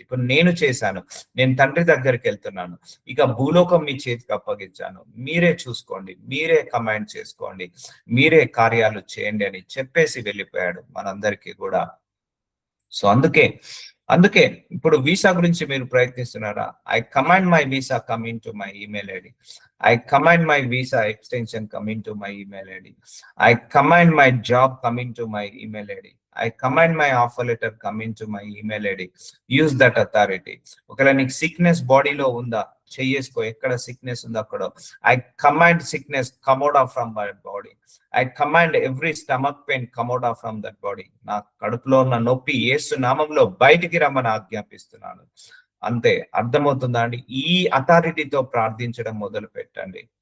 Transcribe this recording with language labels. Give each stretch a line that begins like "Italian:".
Telugu: ఇప్పుడు నేను చేశాను, నేను తండ్రి దగ్గరికి వెళ్తున్నాను, ఇక భూలోకం మీ చేతికి అప్పగించాను, మీరే చూసుకోండి, మీరే కమాండ్ చేసుకోండి, మీరే కార్యాలు చేయండి అని చెప్పేసి వెళ్ళిపోయాడు మనందరికీ కూడా. సో అందుకే ఇప్పుడు వీసా గురించి మీరు ప్రయత్నిస్తున్నారా?
English: I command my visa coming to my email ID. I command my visa extension coming to my email ID. I command my job coming to my email ID. I command my offer letter coming to my email ID. Use that authority.
Telugu: ఒకవేళ నీకు sickness బాడీలో ఉందా, చెయ్యేసుకో. ఎక్కడ sickness ఉందో అక్కడ
English: I command sickness come out of from my body. I command every stomach pain come out of from that body.
Telugu: నా కడుపులో ఉన్న నొప్పి యేసు నామంలో బయటికి రమ్మని ఆజ్ఞాపిస్తున్నాను. అంతే. అర్థమవుతుందా అండి? ఈ అథారిటీతో ప్రార్థించడం మొదలు పెట్టండి.